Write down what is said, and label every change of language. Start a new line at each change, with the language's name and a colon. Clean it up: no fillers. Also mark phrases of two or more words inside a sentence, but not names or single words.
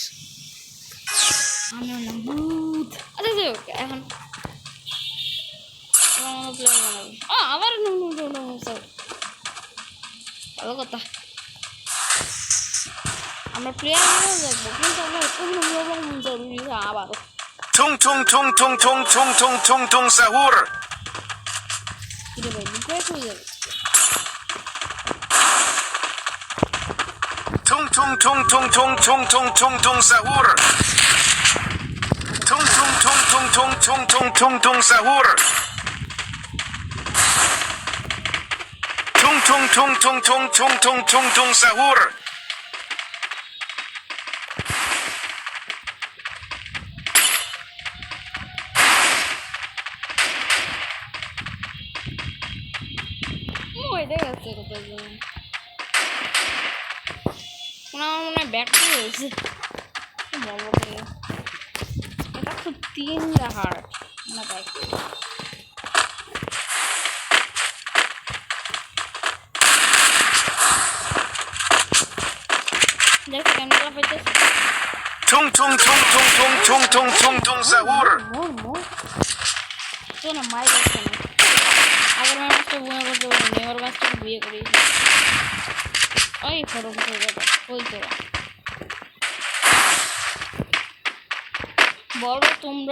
Bangla: আমি না ভূত। আচ্ছা যাই হোক, এখন প্লেয়ার বানাবো। আবার ভালো কথা, আমরা প্লেয়ার বানাবো দেখবো, কিন্তু আমরা আবারও Tung tung tung tung tung tung tung tung tung sahur. কিরে ভাই ব্রেক হয়ে যাবে। Tung tung tung tung tung tung tung tung tung sahur. Tung tung tung tung tung tung tung tung tung sahur. Tung tung tung tung tung tung tung tung tung sahur. ওই দেখেছে কোথায় যেন আমার মনে হয় ব্যাকটি হয়েছে। এটা তো 3 হার্ট না ব্যাক। দেখো ক্যামেরা পেতেছে। Tung tung tung tung tung tung tung tung tung sahur. তো না মাই দেখছে না, আগের ম্যাচটা বিয়ে করতে পারিনি, এবার ম্যাচটা বিয়ে করি। ওই ফটো ফটো যাবে ওই তো বলো তোমরা।